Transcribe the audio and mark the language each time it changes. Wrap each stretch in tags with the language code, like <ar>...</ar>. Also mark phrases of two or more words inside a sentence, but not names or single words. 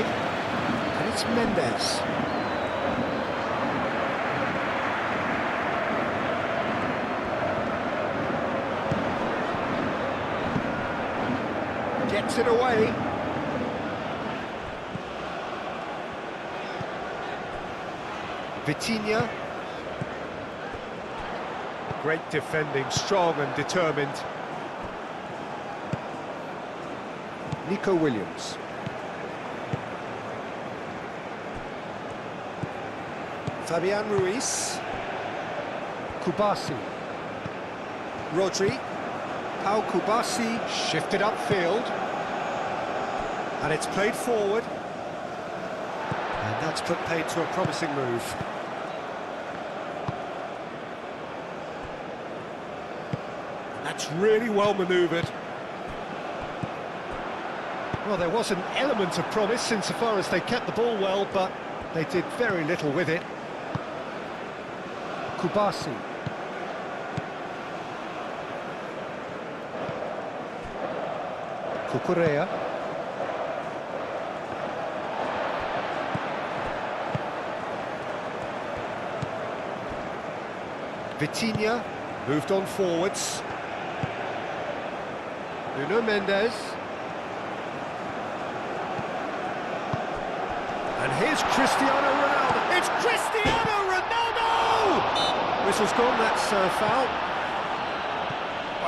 <en>And it's Mendes. Gets it away. Vitinha. Great defending, strong and determined. Nico Williams. Fabian Ruiz. Kubasi. Rodri. Pau Kubasi shifted upfield. And it's played forward. And that's put paid to a promising move. That's really well manoeuvred. Well, there was an element of promise insofar as they kept the ball well, but they did very little with it. Kubasi. Cucurella. Vitinha moved on forwards. Nuno Mendes. And here's Cristiano Ronaldo. It's Cristiano Ronaldo! Whistle's gone, that's foul.</en>